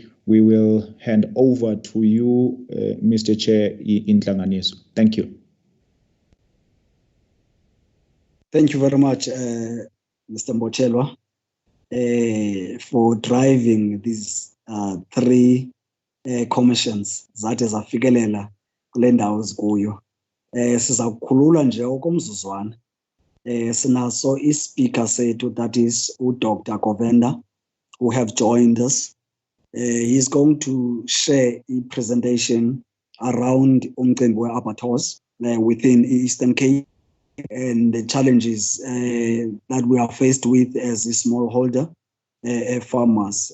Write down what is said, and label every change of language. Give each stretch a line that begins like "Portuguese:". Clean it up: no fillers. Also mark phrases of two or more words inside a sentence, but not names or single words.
English: We will hand over to you, Mr. Chair, Intlanganiso. Thank you. Thank you very much, Mr. Mbochelwa, for driving these three commissions that
Xhosa: ezafikelela kule ndawo zikuyo. Siza kukhulula nje okomzuzwana. Sinaso ispeaker sethu,
English: that is Dr. Govenda, who have joined us. He's going to share a presentation around
Xhosa: umcimbi we-abattoirs
English: within Eastern Cape and the challenges that we are faced with as a smallholder farmers.